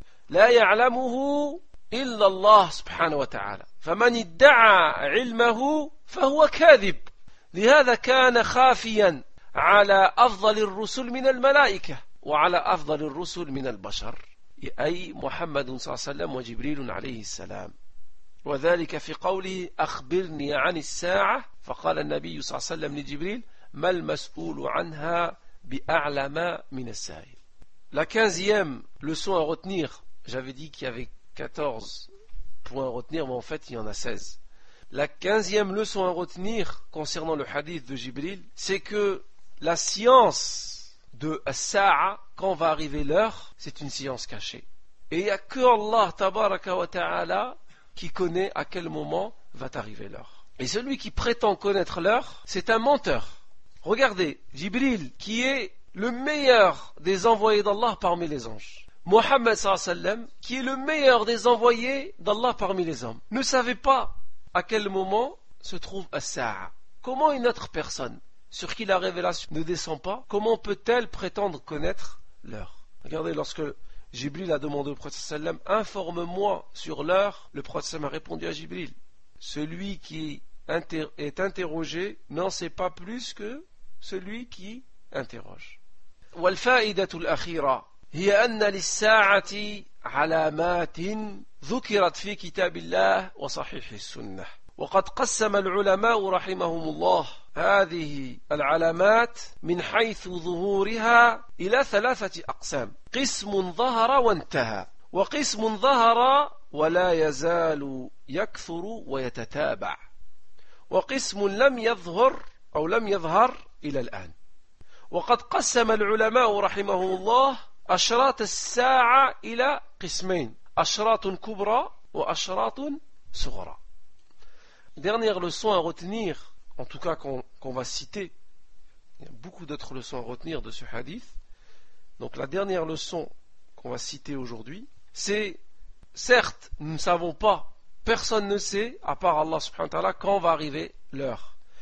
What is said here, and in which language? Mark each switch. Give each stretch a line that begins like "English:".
Arabic: لا يعلمه إلا الله سبحانه وتعالى فمن ادعى علمه فهو كاذب لهذا كان خافيا على أفضل الرسل من الملائكة وعلى أفضل الرسل من البشر أي محمد صلى الله عليه وسلم وجبريل عليه السلام وذلك في قوله أخبرني عن الساعة فقال النبي صلى الله عليه وسلم لجبريل ما المسؤول عنها بأعلم من السائل.
French: La quinzième leçon à retenir. J'avais dit qu'il y avait 14 points à retenir, mais en fait, il y en a 16. La 15e leçon à retenir concernant le hadith de Jibril, c'est que la science de As-Sa'a, quand va arriver l'heure, c'est une science cachée. Et il n'y a que Allah, tabaraka wa ta'ala, qui connaît à quel moment va arriver l'heure. Et celui qui prétend connaître l'heure, c'est un menteur. Regardez, Jibril, qui est le meilleur des envoyés d'Allah parmi les anges. Mohammed sallallahu alayhi wa sallam, qui est le meilleur des envoyés d'Allah parmi les hommes, ne savait pas à quel moment se trouve As-Sa'a. Comment une autre personne sur qui la révélation ne descend pas, comment peut-elle prétendre connaître l'heure? Regardez, lorsque Jibril a demandé au prophète sallallahu alayhi wa sallam, informe-moi sur l'heure, le prophète sallallahu alayhi wa sallam a répondu à Jibril, celui qui est interrogé n'en sait pas plus que celui qui interroge.
Arabic: وَالْفَائِدَةُ الْأَخِيرَةُ هي أن للساعة علامات ذكرت في كتاب الله وصحيح السنة وقد قسم العلماء رحمهم الله هذه العلامات من حيث ظهورها إلى ثلاثة أقسام قسم ظهر وانتهى وقسم ظهر ولا يزال يكثر ويتتابع وقسم لم يظهر أو لم يظهر إلى الآن وقد قسم العلماء رحمهم الله أشراط الساعة إلى قسمين أشراط كبرى وأشراط صغرى.
French: Dernière leçon à retenir, en tout cas qu'on va citer, il y a beaucoup d'autres leçons à retenir de ce hadith. Donc la dernière leçon qu'on va citer aujourd'hui, c'est certes, nous ne savons pas, personne ne sait, à part Allah subhanahu wa ta'ala, quand va arriver l'heure.